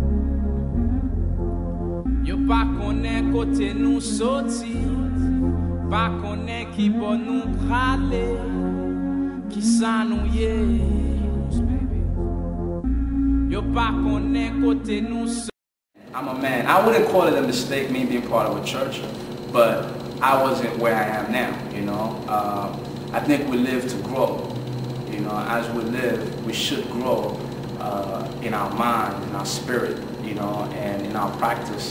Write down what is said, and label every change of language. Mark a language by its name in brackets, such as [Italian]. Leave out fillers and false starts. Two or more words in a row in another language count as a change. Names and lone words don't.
[Haitian Creole] Yo pa konnen kote nou soti, pa konnen ki bon nou prale, ki sa nou ye. Yo pa konnen kote nou soti. [English] I'm a man. I wouldn't call it a mistake, me being part of a church, but I wasn't where I am now, you know. I think we live to grow. You know, as we live, we should grow in our mind, in our spirit, you know, and in our practice.